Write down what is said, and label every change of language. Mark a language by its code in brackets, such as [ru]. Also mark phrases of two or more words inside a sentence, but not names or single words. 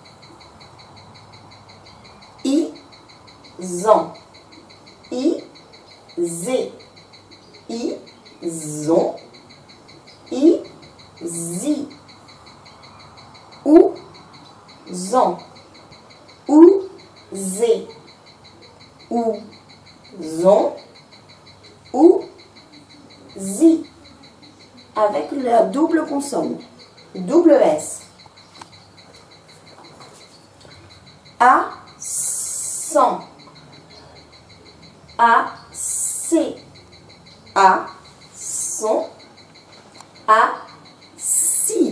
[fr] zan, zé, zon, zi, zan, zé, zon, zi, avec la double consonne, double S. San, C, son, si.